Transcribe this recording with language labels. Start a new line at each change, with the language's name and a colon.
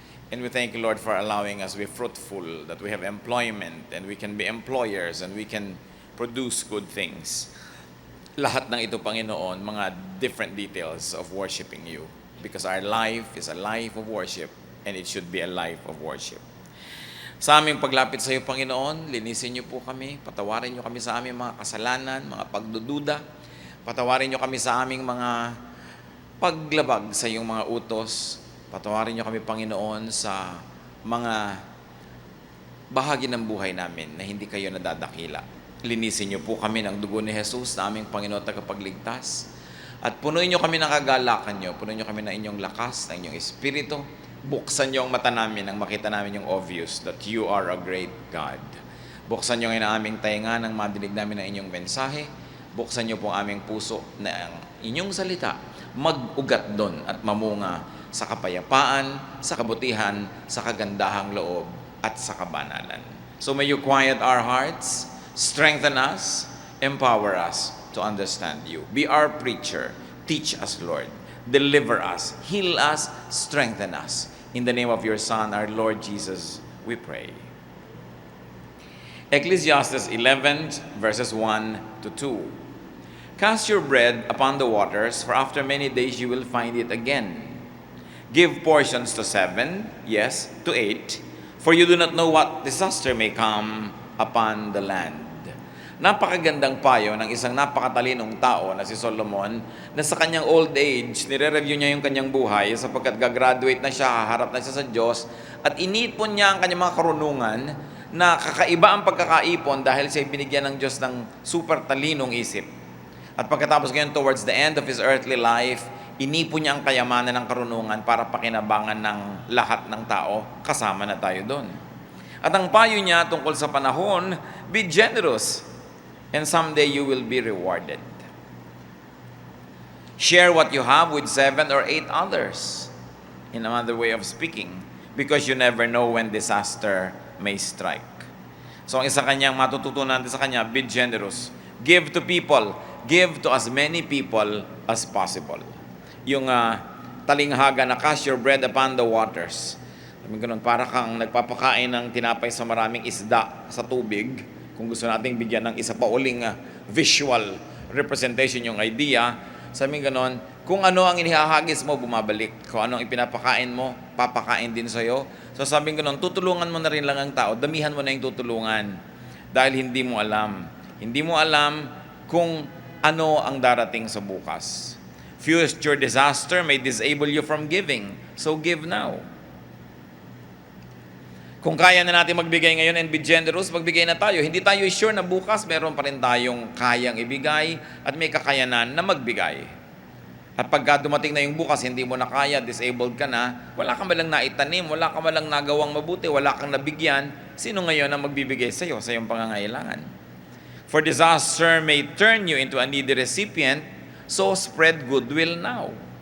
English: And we thank you, Lord, for allowing us to be fruitful, that we have employment and we can be employers and we can produce good things.
Filipino: Lahat ng ito, Panginoon, mga
English: different details of worshiping you. Because our life is a life of worship and it should be a life of worship.
Filipino: Sa aming paglapit sa iyo, Panginoon, linisin niyo po kami, patawarin niyo kami sa aming mga kasalanan, mga pagdududa, patawarin niyo kami sa aming mga paglabag sa iyong mga utos, patawarin niyo kami, Panginoon, sa mga bahagi ng buhay namin na hindi kayo nadadakila. Linisin niyo po kami ng dugo ni Jesus na aming Panginoon at tagapagligtas, at punuin niyo kami ng kagalakan niyo, punuin niyo kami ng inyong lakas, ng inyong espiritu. Buksan niyo ang mata namin nang makita namin yung
English: obvious that you are a great God.
Filipino: Buksan niyo ngayon ang aming tainga nang madinig namin ang inyong mensahe. Buksan niyo po ang aming puso na ang inyong salita mag-ugat doon at mamunga sa kapayapaan, sa kabutihan, sa kagandahang loob at sa kabanalan.
English: So may you quiet our hearts, strengthen us, empower us to understand you. Be our preacher. Teach us, Lord. Deliver us, heal us, strengthen us. In the name of your Son, our Lord Jesus, we pray. Ecclesiastes 11, verses 1 to 2. Cast your bread upon the waters, for after many days you will find it again. Give portions to 7, yes, to 8, for you do not know what disaster may come upon the land.
Filipino: Napakagandang payo ng isang napakatalinong tao na si Solomon na sa kanyang old age, nire-review niya yung kanyang buhay sapagkat gagraduate na siya, haharap na siya sa Diyos, at inipon niya ang kanyang mga karunungan na kakaiba ang pagkakaipon dahil siya binigyan ng Diyos ng super talinong isip. At pagkatapos ngayon,
English: towards the end of his earthly life,
Filipino: inipon niya ang kayamanan ng karunungan para pakinabangan ng lahat ng tao, kasama na tayo doon. At ang payo niya tungkol sa panahon,
English: be generous, and someday you will be rewarded. Share what you have with 7 or 8 others. In another way of speaking, because you never know when disaster may strike.
Filipino: So ang isa kanyang matututunan sa kanya,
English: be generous. Give to people. Give to as many people as possible.
Filipino: Yung talinghaga na
English: cast your bread upon the waters.
Filipino: Sabi ganun, para kang nagpapakain ng tinapay sa maraming isda sa tubig. Kung gusto nating bigyan ng isa pa uling visual representation yung idea, sabi ganon, kung ano ang inihahagis mo, bumabalik. Kung ano ang ipinapakain mo, papakain din sa'yo. So sabi ganon, tutulungan mo na rin lang ang tao, damihan mo na yung tutulungan. Dahil hindi mo alam. Hindi mo alam kung ano ang darating sa bukas.
English: Future disaster may disable you from giving. So give now.
Filipino: Kung kaya na natin magbigay ngayon
English: and be generous,
Filipino: magbigay na tayo. Hindi tayo sure na bukas meron pa rin tayong kayang ibigay at may kakayanan na magbigay. At pagka dumating na yung bukas, hindi mo na kaya, disabled ka na, wala ka malang naitanim, wala ka malang nagawang mabuti, wala kang nabigyan, sino ngayon ang magbibigay sa iyo, sa iyong pangangailangan?
English: For disaster may turn you into a needy recipient, so spread goodwill now.